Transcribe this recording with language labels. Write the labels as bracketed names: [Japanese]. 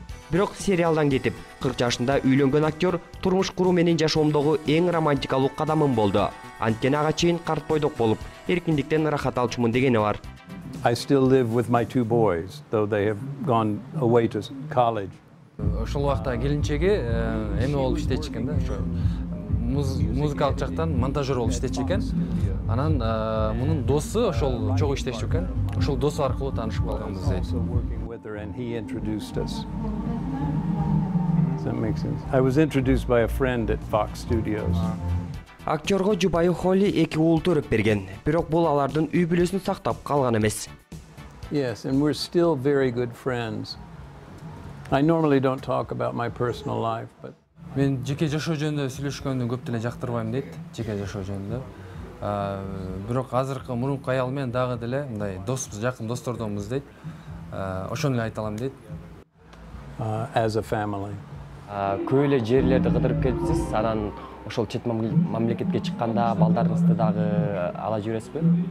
[Kyrgyz] Бирок сериалдан кетип, 40 жашында үйлөнгөн актер турмуш куруу менен жашоомдогу эң романтикалуу кадамым болду. Анткени ага чейин карт бойдок болуп, эркиндиктен ырахат алчумун дегени бар. [English] I still live with my two boys, though they have gone away to college. [Kyrgyz] Ошол убакта келинчеги эме болуп иштечү экен да, ошо музыкалык жактан монтажер болуп иштечү экен. Анан мунун досу ошол чогуу иштечү экен. Ошол досу аркылуу таанышып калганбыз дейт. [English] And he introduced us. Does that make sense? I was introduced by a friend at Fox Studios. [Kyrgyz] Актерго жубайы Холли 2 уул төрөп берген, бирок бул алардын үй бүлөсүн сактап калган эмес. [English] Yes, and we're still very good friends. I normally don't talk about my personal life, but [Kyrgyz] мен жеке жашоо жөнүндө сүйлөшкөндү көп деле жактырбайм дейт, жеке жашоо жөнүндө. Бирок азыркы мурунку аял менен дагы деле мындай доспуз, жакын достордонбуз дейт. Ошону эле айта алам дейт. [English] As a family. [Kyrgyz] Көп эле жерлерди кыдырып келипсиз, анан ошол чет мамлекетке чыкканда балдарыңызды дагы ала жүрөсүзбү?